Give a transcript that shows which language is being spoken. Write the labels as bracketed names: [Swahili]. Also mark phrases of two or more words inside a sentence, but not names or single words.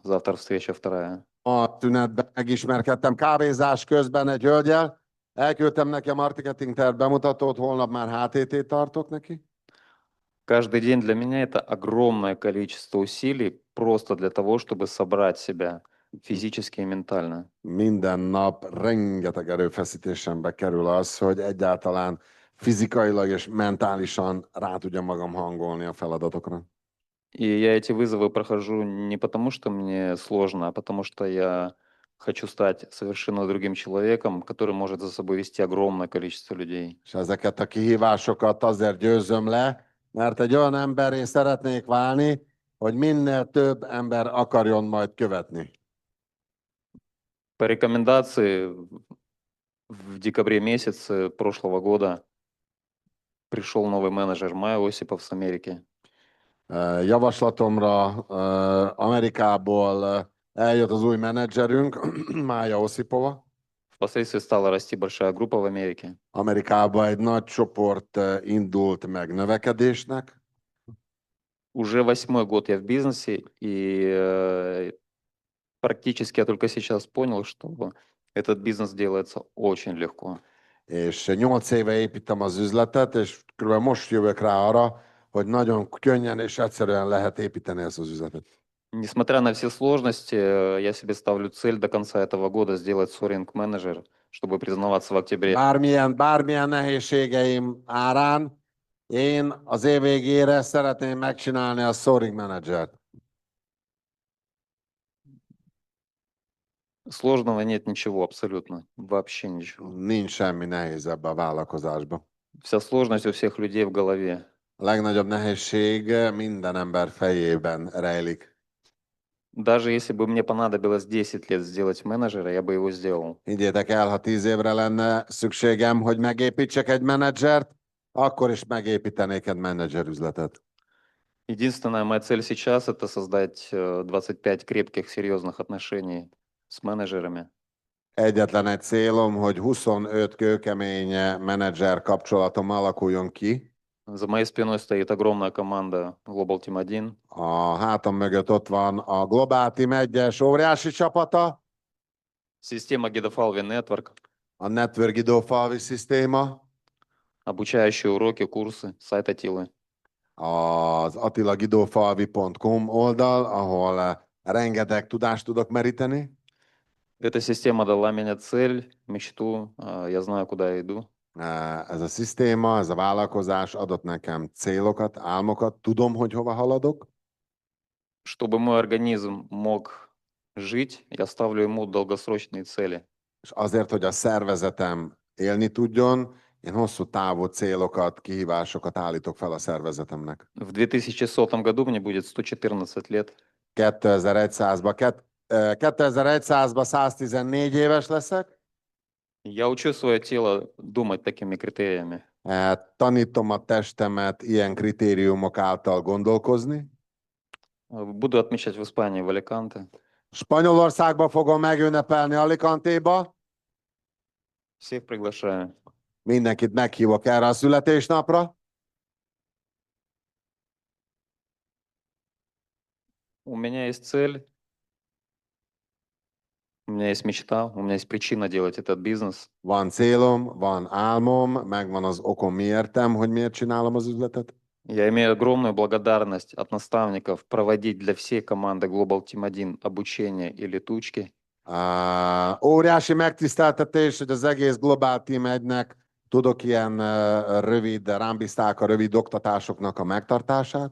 [Russian] Завтра встреча вторая. [Hungarian] A tünetben megismerkedtem kávézás közben egy hölgyel. Elküldtem neki a marketing terv bemutatót, holnap már HTT tartok neki. [Russian] Каждый день для меня это огромное количество усилий просто для того, чтобы собрать себя физически и ментально. [Hungarian] Minden nap rengeteg erőfeszítésembe kerül az, hogy egyáltalán fizikailag és mentálisan rá tudjam magam hangolni a feladatokra. [Russian] И я эти вызовы прохожу не потому, что мне сложно, а потому что я хочу стать совершенно другим человеком, который может за собой вести огромное количество людей. [Hungarian] És ezeket a kihívásokat azért győzöm le, mert egy olyan emberré szeretnék válni, hogy minél több ember akarjon majd követni. [Russian] По рекомендации в декабре месяце прошлого года пришел новый менеджер Майя Осипов с Америки. [Hungarian] Javaslatomra Amerikából eljött az új menedzserünk, Mája Oszipova. [Russian] Впоследствии стала расти большая группа в Америке. [Hungarian] Amerikában egy nagy csoport indult meg növekedésnek. [Russian] Уже 8-й год я в бизнесе, и практически я только сейчас понял, что этот бизнес делается очень легко. [Hungarian] És 8 éve építem az üzletet, és kb. Most jövök rá arra, hogy nagyon könnyen és egyszerűen lehet építeni ezt az üzletet. [Russian] Несмотря на все сложности, я себе ставлю цель до конца этого года сделать соринг-менеджер чтобы признаваться в октябре. [Hungarian] Bármilyen nehézségeim árán, én az év végére szeretném megcsinálni a scoring menedzsert. [Russian] Сложного нет ничего, абсолютно. Вообще ничего. [Hungarian] Nincs semmi nehéz ebbe a vállalkozásba. [Russian] Вся сложность у всех людей в голове. [Hungarian] A legnagyobb nehézség minden ember fejében rejlik. [Russian] Даже если бы мне понадобилось 10 лет сделать менеджера, я бы его сделал. [Hungarian] Higgyétek el, ha 10 évre lenne szükségem, hogy megépítsek egy menedzsert, akkor is megépítenék egy menedzserüzletet. [Russian] Единственная моя цель сейчас — это создать 25 крепких, серьезных отношений с менеджерами. [Hungarian] Egyetlen egy célom, hogy 25 kőkemény menedzser kapcsolatom alakuljon ki. [Russian] За моей спиной стоит огромная команда Global Team 1. [Hungarian] A hátam mögött ott van a Global Team 1-es óriási csapata, [Russian] Система Gidofalvi Network, [Hungarian] a Network Idófalvi szisztéma, [Russian] обучающие уроки, курсы, сайт Атилы. [Hungarian] az attilagidófalvi.com oldal, ahol rengeteg tudást tudok meríteni. [Russian] Эта система дала мне цель, мечту, я знаю, куда я иду. [Hungarian] Ez a szisztéma, ez a vállalkozás adott nekem célokat, álmokat, tudom, hogy hova haladok. [Russian] Чтобы мой организм мог жить, я ставлю ему долгосрочные цели. [Hungarian] És azért, hogy a szervezetem élni tudjon, én hosszú távú célokat, kihívásokat állítok fel a szervezetemnek. [Russian] В 2100 году мне будет 114 лет. [Hungarian] 2100-ban 114 éves leszek. [Russian] Я учу свое тело думать такими критериями. [Hungarian] Tanítom a testemet ilyen kritériumok által gondolkozni. [Russian] Буду отмечать в Испании, в Аликанте. [Hungarian] Spanyolországba fogom megünnepelni Alicantéba. [Russian] Всех приглашаю. [Hungarian] Mindenkit meghívok erre a születésnapra. [Russian] У меня есть цель, у меня есть мечта, у меня есть причина делать этот бизнес. [Hungarian] Van célom, van álmom, megvan az okom, miértem, hogy miért csinálom az üzletet. [Russian] Я имею огромную благодарность от наставников проводить для всей команды Global Team 1 обучение и летучки. [Hungarian] Óriási megtiszteltetés, hogy az egész Global Team 1-nek tudok ilyen rövid, rám bízták a rövid oktatásoknak a megtartását.